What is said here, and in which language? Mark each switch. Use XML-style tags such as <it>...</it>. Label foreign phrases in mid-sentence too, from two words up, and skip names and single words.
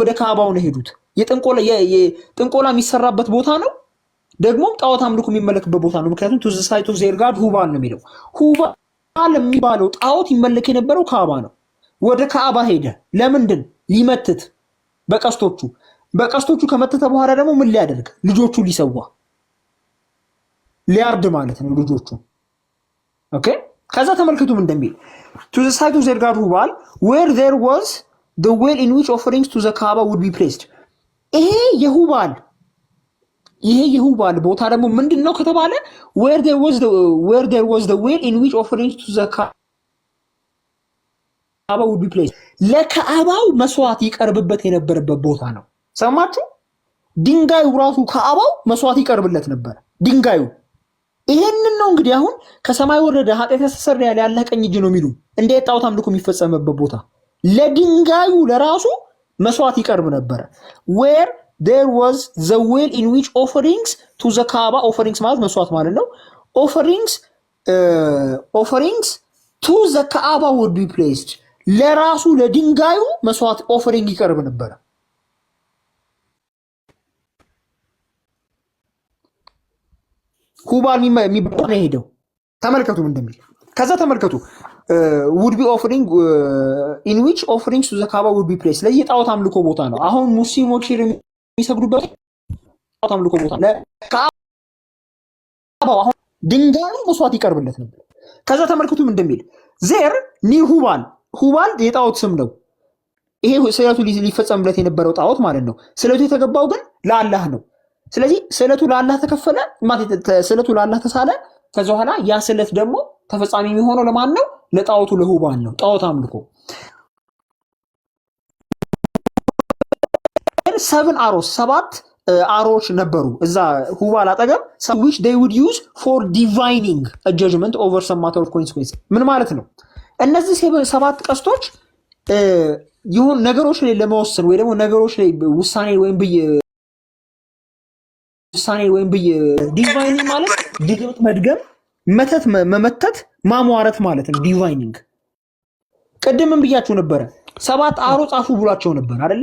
<am>ወደ ካዕባው ነው ሄዱት። የጥንቆላ የሚሰራበት ቦታ ነው። ደግሞም ጣዖት አምልኮ የሚመለክበት ቦታ ነው። ምክንያቱም</am> <en>to the site of their god</en> <am>ሁባል ነው የሚለው። ሁባል የሚባለው ጣዖት ይመለክ የነበረው ካዕባ ነው። ወደ ካዕባ ሄደ። ለምንድን? ሊመትት በቀስቶቹ ከመተተ በኋላ ደግሞ ምን ሊያደርግ? ልጆቹ ሊሰዋ ሊያርድ ማለት ነው ልጆቹ። ኦኬ ከዛ ተመልክቱም እንደሚል</am> <en>to the site of their god Hubal where there was the well in which offerings to the Kaaba would be placed።</en> <am>ይሄ የሁባል ቦታ ደግሞ ምንድነው ከተባለ</am> <en>where there was the well in which offerings to the Kaaba would be placed</en> <am>ለካዕባው መስዋዕት ይቀርብበት የነበረበት ቦታ ነው። ሰማችሁ? ድንጋዩ ራሱ ካዕባው መስዋዕት ይቀርብለት ነበር ድንጋዩ። ይሄንን ነው እንግዲህ አሁን ከሰማይ ወረደ ኃጢአት ያስተሰርያል ያለ ቀኝ እጅ ነው የሚሉ እንደ ጣዖት አምልኮ የሚፈጸምበት ቦታ ለድንጋዩ ለራሱ መስዋዕት ይቀርብ ነበር።</am> <en>where there was the well in which offerings to the Kaaba offerings</en> <am>ማለት መስዋዕት ማለት ነው።</am> <en>offerings to the Kaaba would be placed</en> <am>ለራሱ ለድንጋዩ መስዋዕት ኦፈሪንግ ይቀርብ ነበር። ሁባል የሚባለው ነው ሄደው ተመልከቱ እንደሚል ከዛ ተመልከቱ</am> <en>would be offering in which offerings to the Kaaba would be placed</en> <am>ለዚህ ጣዖት አምልኮ ቦታ ነው። አሁን ሙስሊሞች የሚሰግዱበት ጣዖት አምልኮ ቦታ ለካዕባው አሁን ድንጋዩ መስዋዕት ይቀርብለት ነበር። ከዛ ተመልከቱም እንደሚል ዜር ኒር ሁባል የጣዖት ስም ነው። ይሄ ስለቱ ሊፈጸምለት የነበረው ጣዖት ማለት ነው። ስለቱ የተገባው ግን ለአላህ ነው። ስለዚህ ስለቱ ለአላህ ተከፈለ ማለት ስለቱ ለአላህ ተሳለ። ከዛ በኋላ ያ ስለት ደግሞ ተፈጻሚ የሚሆነው ለማን ነው? ለጣዖቱ ለሁባል ነው። ጣዖት አምልኮ 7 አሮች ነበሩ እዛ ሁባል አጠገብ</am> <en>which they would use for divining a judgment over some matter of consequence።</en> <am>ምን ማለት ነው? እነዚህ 7 ቀስቶች ይሁን ነገሮች ላይ ለመወሰን ወይ ደግሞ ነገሮች ላይ ውሳኔ ወይም ዲቫይኒንግ ማለት ድግምት መድገም፣ መተት መመተት፣ ማሟረት ማለት ነው ዲቫይኒንግ። ቅድምም ብያችሁ ነበረ 7 አሮ ጻፉ ብሏቸው ነበር አይደለ?</am>